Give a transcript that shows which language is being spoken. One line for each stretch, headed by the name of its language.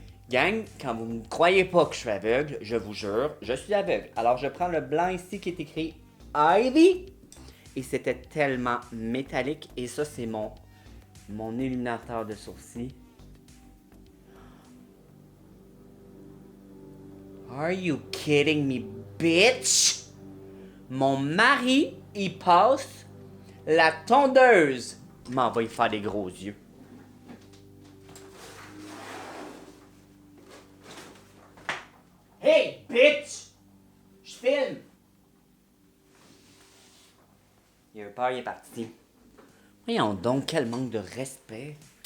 French: Gang, quand vous ne croyez pas que je suis aveugle, je vous jure, je suis aveugle. Alors je prends le blanc ici qui est écrit Ivy. Et c'était tellement métallique. Et ça, c'est mon illuminateur de sourcils.
English: Are you kidding me, bitch?
French: Mon mari, il passe la tondeuse. M'en va y faire des gros yeux.
English: Hey, bitch!
French: Je filme! Il a eu peur, il est parti. Voyons donc, quel manque de respect.